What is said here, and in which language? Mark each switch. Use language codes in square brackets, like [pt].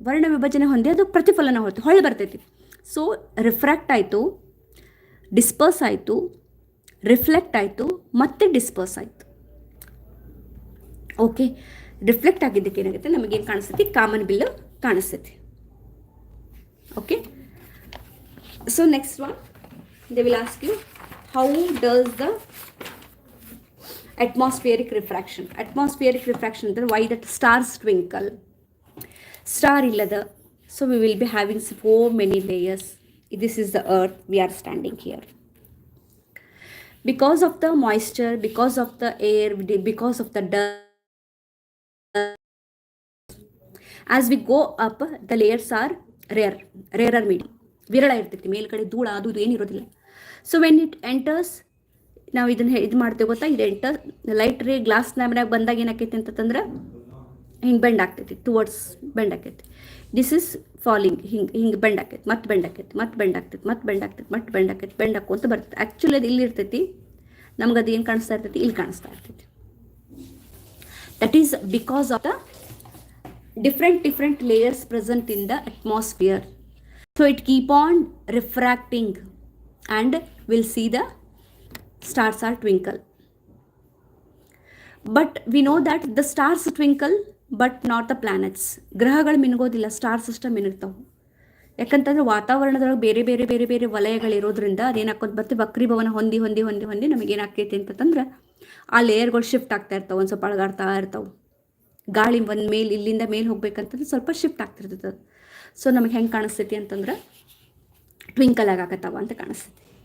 [kn] ವರ್ಣ ವಿಭಜನೆ ಹೊಂದಿ ಅದು ಪ್ರತಿಫಲನ ಹೊಳ್ಳಿ ಬರ್ತೈತಿ. ಸೊ ರಿಫ್ರಾಕ್ಟ್ ಆಯಿತು, ಡಿಸ್ಪರ್ಸ್ ಆಯಿತು, ರಿಫ್ಲೆಕ್ಟ್ ಆಯಿತು, ಮತ್ತೆ ಡಿಸ್ಪರ್ಸ್ ಆಯಿತು. ಓಕೆ, ರಿಫ್ಲೆಕ್ಟ್ ಆಗಿದ್ದಕ್ಕೆ ಏನಾಗುತ್ತೆ, ನಮಗೇನು ಕಾಣಿಸ್ತೈತಿ, common bill ಕಾಣಿಸ್ತೈತಿ. [en] Okay, so next one, they will ask you, how does the atmospheric refraction ಅಂದ್ರೆ why that stars twinkle, star illada. So we will be having so many layers. This is the earth, we are standing here. Because of the moisture, because of the air, because of the dust, as we go up the layers are rarer medium, [kn] ವಿರಳ ಇರ್ತೈತಿ. ಮೇಲ್ಗಡೆ ಧೂಳ ಅದು ಇದು ಏನಿರೋದಿಲ್ಲ. [en] so when it enters, [kn] ನಾವು ಇದನ್ನು ಇದು ಮಾಡ್ತೇವೆ ಗೊತ್ತಾ, ಇದು ಎಂಟರ್ ಲೈಟ್ ರೇ ಗ್ಲಾಸ್ ಲ್ಯಾಂಬ್ನಾಗ ಬಂದಾಗ ಏನಾಕೈತಿ ಅಂತಂದ್ರೆ ಹಿಂಗೆ ಬೆಂಡ್ ಆಗ್ತೈತಿ, ಟುವರ್ಡ್ಸ್ ಬೆಂಡ್ ಆಕೈತಿ. [en] this is falling, [kn] ಹಿಂಗೆ ಬೆಂಡ್ ಆಕೈತಿ, ಮತ್ತೆ ಬೆಂಡ್ ಆಕೈತಿ, ಮತ್ತೆ ಬೆಂಡ್ ಆಗ್ತೈತಿ, ಮತ್ತೆ ಬೆಂಡ್ ಆಗ್ತೈತಿ, ಮತ್ತೆ ಬೆಂಡ್ ಆಕೈತಿ, ಬೆಂಡ್ ಹಾಕೋಂತ ಬರ್ತೈತಿ. ಆ್ಯಕ್ಚುಲಿ ಅದು ಇಲ್ಲಿ ಇರ್ತೈತಿ, ನಮ್ಗೆ ಅದು ಏನು ಕಾಣಿಸ್ತಾ ಇರ್ತೈತಿ, ಇಲ್ಲಿ ಕಾಣಿಸ್ತಾ ಇರ್ತೈತಿ. [en] That is because of the different layers present in the atmosphere. So it keep on refracting and we'll see the stars are twinkle. But we know that the stars twinkle but not the planets. [kn] ಗ್ರಹಗಳು ಮಿನುಗೋದಿಲ್ಲ, star system ಮಿನುಗ್ತಾವೆ. ಯಾಕಂತಂದ್ರೆ ವಾತಾವರಣದೊಳಗೆ ಬೇರೆ ಬೇರೆ ಬೇರೆ ಬೇರೆ ವಲಯಗಳಿರೋದ್ರಿಂದ ಅದೇನಾಕೋದು ಬರ್ತೀವಿ, ವಕ್ರೀಭವನ ಹೊಂದಿ ಹೊಂದಿ ಹೊಂದಿ ಹೊಂದಿ ನಮಗೇನಾಕೈತಿ ಅಂತಂದ್ರೆ ಆ ಲೇಯರ್ಗಳು ಶಿಫ್ಟ್ ಆಗ್ತಾ ಇರ್ತಾವೆ, ಒಂದು ಸ್ವಲ್ಪ ಅಳಗಾಡ್ತಾ ಇರ್ತಾವೆ. ಗಾಳಿ ಒಂದು ಮೇಲೆ ಇಲ್ಲಿಂದ ಮೇಲೆ ಹೋಗ್ಬೇಕಂತಂದ್ರೆ ಸ್ವಲ್ಪ ಶಿಫ್ಟ್ ಆಗ್ತಿರ್ತದೆ. ಸೊ ನಮಗೆ ಹೆಂಗೆ ಕಾಣಿಸ್ತೈತಿ ಅಂತಂದ್ರೆ ಟ್ವಿಂಕಲ್ ಆಗಾಕತ್ತಾವ ಅಂತ ಕಾಣಿಸ್ತೈತಿ.